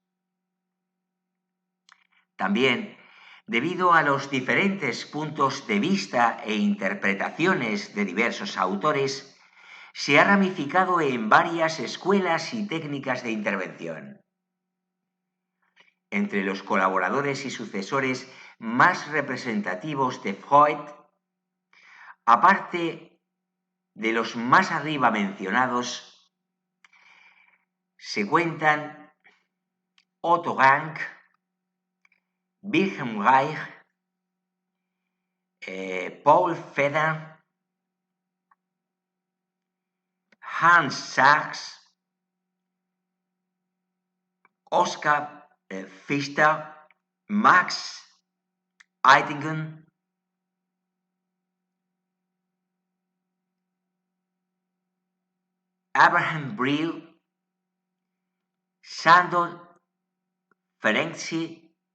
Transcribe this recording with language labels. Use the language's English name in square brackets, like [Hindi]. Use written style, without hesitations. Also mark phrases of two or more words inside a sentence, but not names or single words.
[Spanish] También, debido a los diferentes puntos de vista e interpretaciones de diversos autores, se ha ramificado en varias escuelas y técnicas de intervención. Entre los colaboradores y sucesores más representativos de Freud, aparte de los más arriba mencionados, se cuentan Otto Rank, Wilhelm Reich, Paul Feder, Hans Sachs, Oskar Pfister, Max Eitingen, Abraham Briel, Sándor Ferenczi,